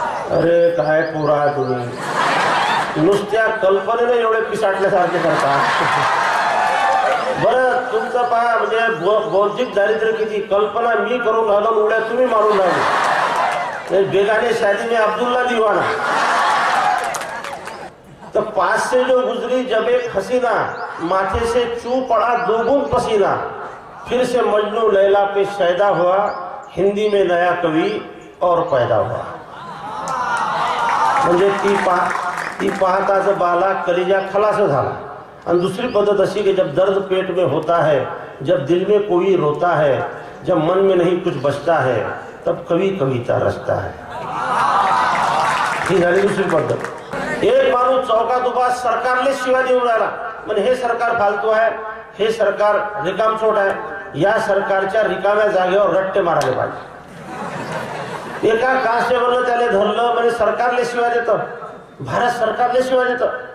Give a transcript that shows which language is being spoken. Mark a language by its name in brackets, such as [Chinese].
[Marathi] अरे काय पोरा तुम्ही, नुसत्या कल्पनेने एवढे पिसाटल्यासारखे करता. बरं तुमचं पहा, म्हणजे बौद्धिक दारिद्र्य किती. कल्पना मी करून राहिलो, उड्या तुम्ही मारून राहिले. [Hindi] बेगाने शादी में अब्दुल्ला दीवाना. तो 5 से जो गुजरी जब एक हसीना, माथे से चू पड़ा 2 बूंद पसीना, फिर से मजनू लैला पे शैदा हुआ, हिंदी में नया कवि और पैदा हुआ. [Marathi] म्हणजे ती पाहताच बाला कलिजा खलास झाला. [Hindi] और दूसरी [Marathi] पद्धत अशी [Hindi] कि जब दर्द पेट में होता है, जब दिल में कोई रोता है, जब मन में नहीं कुछ बचता है, तब कवि कविता रचता है. [Marathi] ही झाली दुसरी पद्धत. एक माणूस चौकात उभा सरकारले शिवाय देऊन राहिला, म्हणजे हे सरकार फालतू आहे, हे सरकार रिकामचोट आहे, या सरकारच्या रिकाम्या जागेवर रट्टे मारायला पाहिजे. एका कॉन्स्टेबलने त्याला धरलं, म्हणजे सरकारले शिवाय देतं, भारत सरकारले शिवाय देतं.